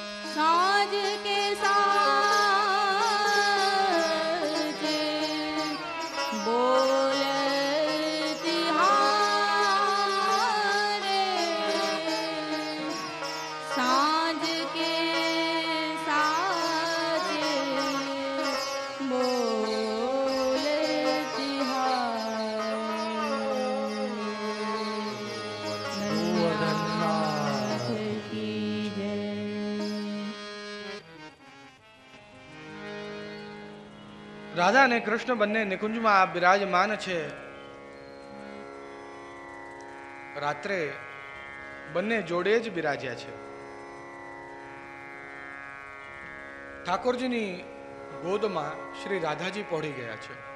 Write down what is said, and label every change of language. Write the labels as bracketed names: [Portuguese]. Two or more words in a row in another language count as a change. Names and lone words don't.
[Hindi] साँझ के साजे बोलती हारे, साँझ के साजे बोलती नन्नाथ की जय। [Gujarati] રાધા અને કૃષ્ણ બંને નિકુંજમાં બિરાજમાન છે. રાત્રે બંને જોડે જ બિરાજ્યા છે. ઠાકોરજીની ગોદમાં શ્રી રાધાજી પહોંચી ગયા છે.